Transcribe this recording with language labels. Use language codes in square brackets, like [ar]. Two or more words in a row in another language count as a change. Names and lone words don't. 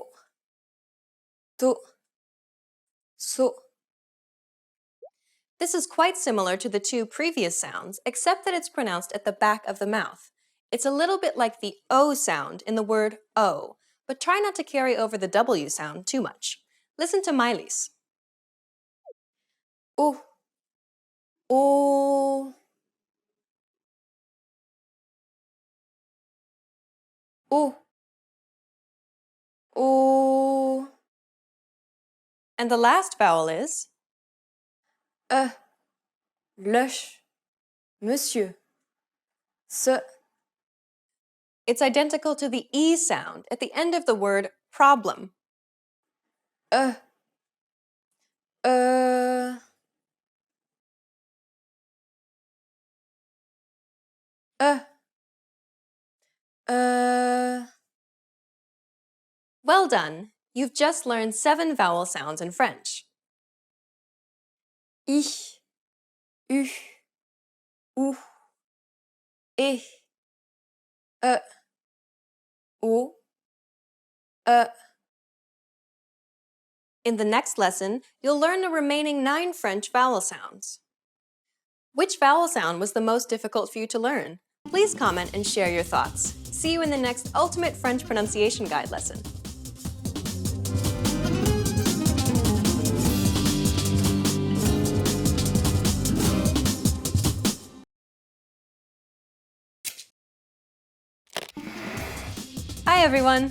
[en] To. So. This is quite similar to the two previous sounds, except that it's pronounced at the back of the mouth. It's a little bit like the O sound in the word O, but try not to carry over the W sound too much. Listen to Miley's. O. O. O. O. And the last vowel is E. [fr] Lèche. Monsieur. Ce. [en] It's identical to the E sound at the end of the word problem. E. E. E. Well done! You've just learned 7 vowel sounds in French. I. U. U. E. E. O. E. In the next lesson, you'll learn the remaining 9 French vowel sounds. Which vowel sound was the most difficult for you to learn? Please comment and share your thoughts. See you in the next Ultimate French Pronunciation Guide lesson. Hi everyone!